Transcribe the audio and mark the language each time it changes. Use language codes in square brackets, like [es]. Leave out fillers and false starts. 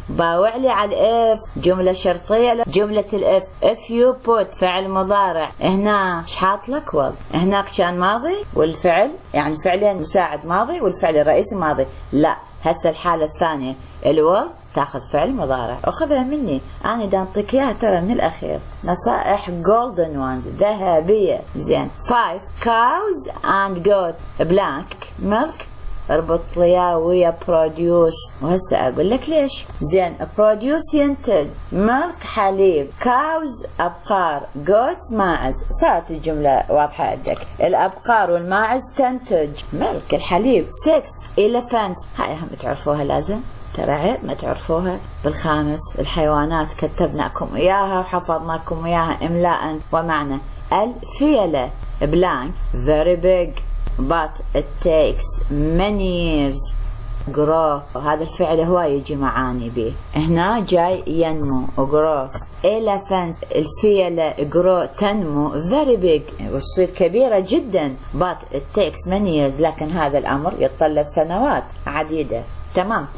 [ar] باوع لي على الاف جملة شرطية. جملة الاف if you put فعل مضارع هنا شحاط لك will. هناك كان ماضي والفعل يعني فعلين مساعد ماضي والفعل الرئيسي ماضي. لا هسه الحالة الثانية الول تاخذ فعل مضارع. اخذها مني انا دا انطيك اياها ترى من الاخير. نصائح [en] golden ones [ar] ذهبية. [en] زين 5 cows and goat blank milk [ar] اربط لي ويا [en] produce. [ar] وهسه اقول لك ليش. زين produce ينتج. milk حليب. cows ابقار. goats ماعز. صارت الجملة واضحة عندك. الابقار والماعز تنتج milk الحليب. 6 elephants هاي هم تعرفوها لازم ترى عيب ما تعرفوها. بالخامس الحيوانات كتبناكم اياها وحفظناكم اياها املاء ومعنى. [en] الفيلة blank very big but it takes many years grow. [ar] هذا الفعل هواي يجي معاني به. هنا جاي ينمو grow. elephant الفيلة grow تنمو [en] very big [ar] وتصير كبيرة جدا [en] but it takes many years [ar] لكن هذا الأمر يتطلب سنوات عديدة. تمام.